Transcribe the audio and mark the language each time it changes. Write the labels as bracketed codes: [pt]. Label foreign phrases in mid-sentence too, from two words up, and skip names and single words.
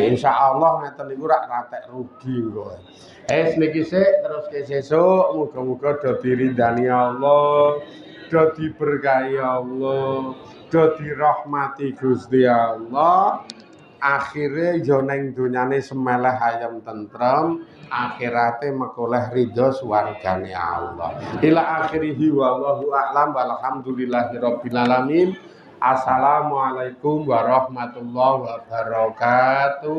[jv] Insyaallah ngeten niku rak ratek rugi kok. Niki sik terus ke sesuk muga-muga do diridani Allah, do diberkahi Allah, do dirahmati Gusti Allah. Akhire yo ning donyane semeleh ayem tentrem, akhirate mekoleh ridho swargane Allah. [ar] إلى آخره والله أعلم والحمد لله رب العالمين. السلام عليكم ورحمة الله وبركاته.